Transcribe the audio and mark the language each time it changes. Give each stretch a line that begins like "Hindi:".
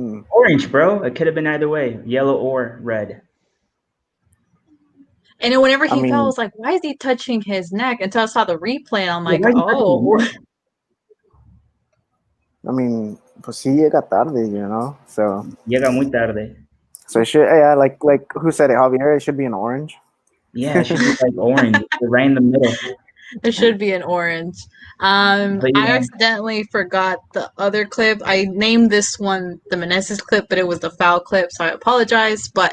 English: Orange, bro. It could have been either way, yellow or red. And then whenever he fell, I was like, why is he touching his neck? Until I saw the replay, and I'm like, oh. I mean,
Spanish: pues sí llega tarde, so. Llega muy tarde.
English: So it should, like who said it, Javier? It should be an orange. Yeah, it should be like orange, right in the middle. It should be an orange. I accidentally forgot the other clip. I named this one the Meneses clip, but it was the foul clip, so I apologize.